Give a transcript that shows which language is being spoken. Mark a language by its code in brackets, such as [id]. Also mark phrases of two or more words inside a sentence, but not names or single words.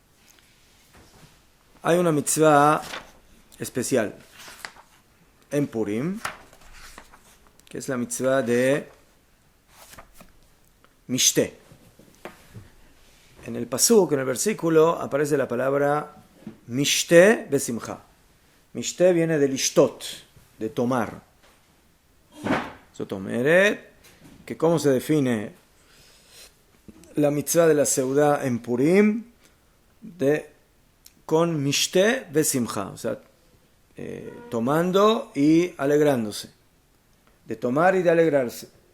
[es] Hay una mitzvah especial en Purim, que es la mitzvah de Mishteh. En el pasuk, en el versículo, aparece la palabra [he] משתה בשמחה. [es] Mishteh viene de lishtot, de tomar. Sotomeret, que cómo se define la mitzvah de la seudá en Purim, con [he] משתה בשמחה, [es] o sea, tomando y alegrándose, de tomar y de alegrarse.